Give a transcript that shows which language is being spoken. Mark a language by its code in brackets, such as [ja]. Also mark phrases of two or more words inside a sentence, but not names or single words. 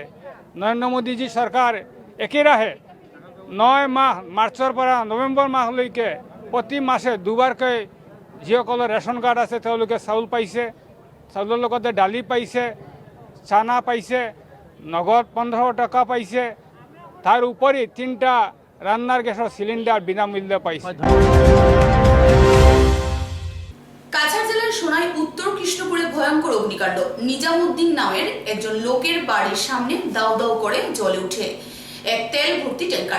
[as] নৰেন্দ্ৰ মোদীজী চৰকাৰ একেৰাহে 9 মাহ, মাৰ্চৰ পৰা নৱেম্বৰ মাহলৈকে প্ৰতি মাহে 2বাৰকৈ যিসকলৰ ৰেচন কাৰ্ড আছে তেওঁলোকে চাউল পাইছে, চাউলৰ লগতে দালি পাইছে, চানা পাইছে, নগদ 15 টকা পাইছে, [bn] তার উপরে 3টা রান্নার গ্যাসের সিলিন্ডার বিনামূল্যে পাইছে। কাছাড় জেলার সোনাই উত্তর কৃষ্ণপুরে ভয়ঙ্কর অগ্নিকাণ্ড। নিজামুদ্দিন নামের একজন লোকের বাড়ির সামনে দাউ দাউ করে জ্বলে উঠে এক তেল ভর্তি ট্যাঙ্কার।